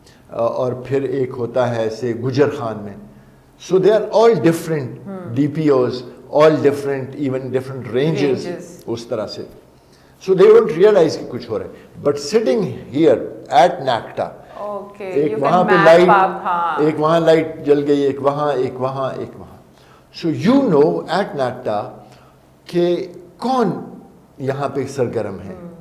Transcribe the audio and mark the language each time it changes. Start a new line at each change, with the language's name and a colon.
Urdu: اور پھر ایک ہوتا ہے ایسے گجر خان میں.
English: So they are all different DPOs, all different, even different ranges.
Urdu: اس طرح سے.
English: So they don't realize
Urdu: کہ کچھ ہو رہا ہے.
English: But sitting here at NACTA,
Urdu: ایک وہاں پہ لائٹ, ایک وہاں
English: Light جل گئی, ایک وہاں, ایک وہاں, ایک وہاں. So you know at NACTA
Urdu: کہ کون یہاں پہ سرگرم ہے.